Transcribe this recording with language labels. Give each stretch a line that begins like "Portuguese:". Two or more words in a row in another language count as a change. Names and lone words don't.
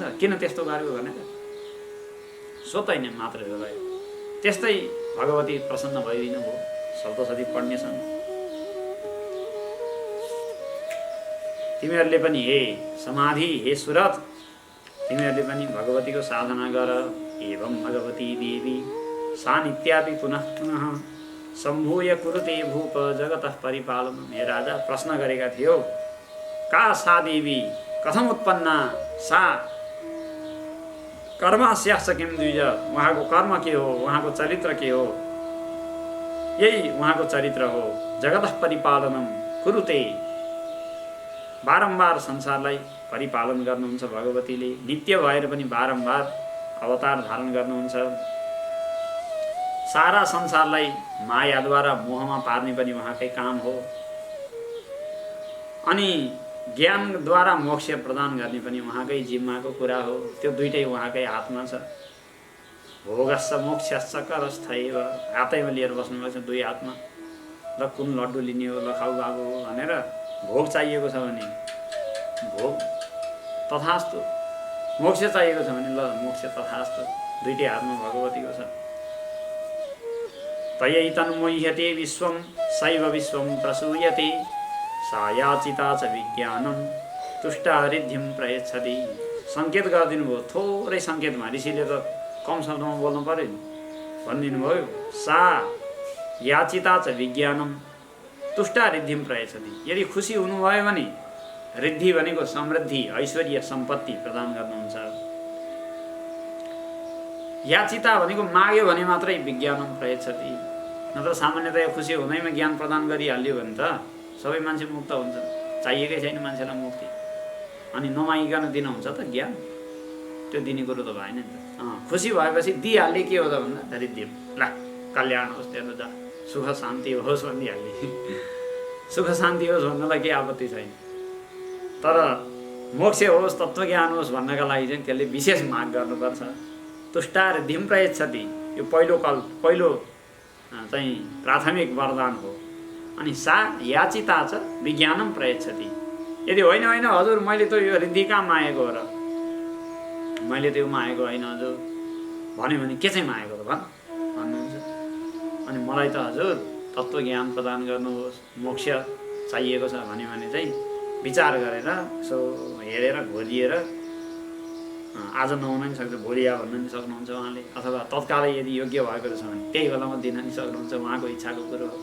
Nepali: किन त्यस्तो गरेको भनेर सोध्दैन मात्र भयो। त्यस्तै भगवती प्रसन्न भइदिनु भयो। सप्तशती पढ्ने छन् तिमीहरूले पनि, हे समाधि, हे सुरत, तिमीहरूले पनि भगवतीको साधना गर।
Sanskrit: एवं भगवती देवी सा नित्यापि पुनः पुनः सम्भूय कुरुते भूप जगतः परिपालनम्।
Nepali: हे राजा प्रश्न गरेका थियो,
Sanskrit: का सा देवी कथम उत्पन्ना, सा कर्मास्याश्च किं द्विज,
Nepali: उहाँको कर्म के हो, उहाँको चरित्र के हो? यही उहाँको चरित्र हो।
Sanskrit: जगतः परिपालनम् कुरुते,
Nepali: बारम्बार संसारलाई परिपालन गर्नुहुन्छ भगवतीले। नित्य भएर पनि बारम्बार अवतार धारण गर्नुहुन्छ। सारा संसारलाई मायाद्वारा मोहमा पार्ने पनि उहाँकै काम हो। अनि ज्ञानद्वारा मोक्ष प्रदान गर्ने पनि उहाँकै जिम्माको कुरा हो। त्यो दुइटै उहाँकै हातमा छ।
Sanskrit: भोगस्स मोक्षस्स करस्थैव,
Nepali: हातैमा लिएर बस्नुभएको छ, दुई हातमा। ल कुन लड्डु लिने हो, ल खाऊ बाबु भनेर भोग चाहिएको छ भने भोग तथास्तु, मोक्ष चाहिएको छ भने ल मोक्ष तथास्तु, दुइटै हातमा भगवतीको छ।
Sanskrit: तयै तन्मोह्यते विश्वं सैव विश्वं प्रसूयते, सा याचिता च विज्ञानं तुष्टा हृद्धिं प्रयच्छति।
Nepali: सङ्केत गरिदिनु भयो, थोरै सङ्केतमा, ऋषिले त कम शब्दमा बोल्नु पर्यो नि, भनिदिनु भयो।
Sanskrit: सा याचिता च विज्ञानं तुष्टा हृद्धिं प्रयच्छति।
Nepali: यदि खुसी हुनुभयो भने रिद्धि भनेको समृद्धि, ऐश्वर्य, सम्पत्ति प्रदान गर्नुहुन्छ। याचिता भनेको माग्यो भने मात्रै
Sanskrit: विज्ञानं प्रयच्छति।
Nepali: नत्र सामान्यतया खुसी हुँदैमा ज्ञान प्रदान गरिहाल्यो भने त सबै मान्छे मुक्त हुन्छ, चाहिएकै छैन मान्छेलाई मुक्ति। अनि नमागिकन दिनुहुन्छ त ज्ञान, त्यो दिने कुरो त भएन नि त। खुसी भएपछि दिइहाल्ने के हो त भन्दा रिद्धि, ल कल्याण होस्, तेरो जा सुख शान्ति होस् भनिहाल्ने। सुख शान्ति होस् भन्नलाई केही आपत्ति छैन, तर मोक्ष होस्, तत्त्वज्ञान होस् भन्नका लागि चाहिँ त्यसले विशेष माग गर्नुपर्छ।
Sanskrit: तुष्टा हृद्धिं प्रयच्छति,
Nepali: यो पहिलो चाहिँ प्राथमिक वरदान हो।
Sanskrit: अनि सा याचिता च विज्ञानं प्रयच्छति।
Nepali: यदि होइन हजुर मैले त यो रिद्धि कहाँ मागेको हो र, मैले त यो मागेको होइन हजुर भन्यो भने के चाहिँ मागेको त भन्नुहुन्छ। अनि मलाई त हजुर तत्त्वज्ञान प्रदान गर्नुहोस्, मोक्ष चाहिएको छ भन्यो भने चाहिँ विचार गरेर यसो हेरेर घोलिएर आज नहुन नि सक्छ, भोलि या भन्न नि सक्नुहुन्छ उहाँले, अथवा तत्कालै यदि योग्य भएको छ भने त्यही बेलामा दिन नि सक्नुहुन्छ, उहाँको इच्छाको कुरो हो।